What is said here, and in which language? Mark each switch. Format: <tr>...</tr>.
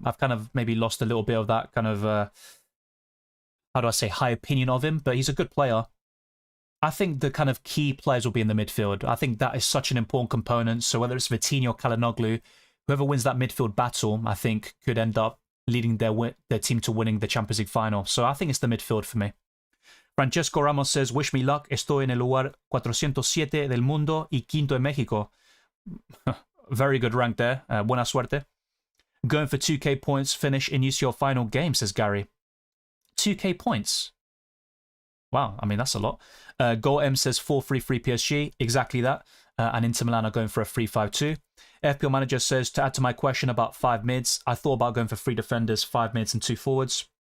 <en>I've kind of maybe lost a little bit of that kind of, how do I say, high opinion of him, but he's a good player. I think the kind of key players will be in the midfield. I think that is such an important component. So whether it's Vitinha or Calhanoglu, whoever wins that midfield battle, I think could end up leading their team to winning the Champions League final. So I think it's the midfield for me. Francesco Ramos says, wish me luck.</en> <es>Estoy en el lugar 407 del mundo y quinto en México.</es> <en>Very good rank there.</en> <es>Buena suerte.</es> <en>Going for 2k points, finish in UCL final game, says Gary. 2k points. Wow, I mean, that's a lot. Goal M says 4-3-3 PSG. Exactly that. And Inter Milan are going for a 3-5-2. FPL Manager says, to add to my question about 5 mids, I thought about going for 3 defenders, 5 mids and 2 forwards.</en>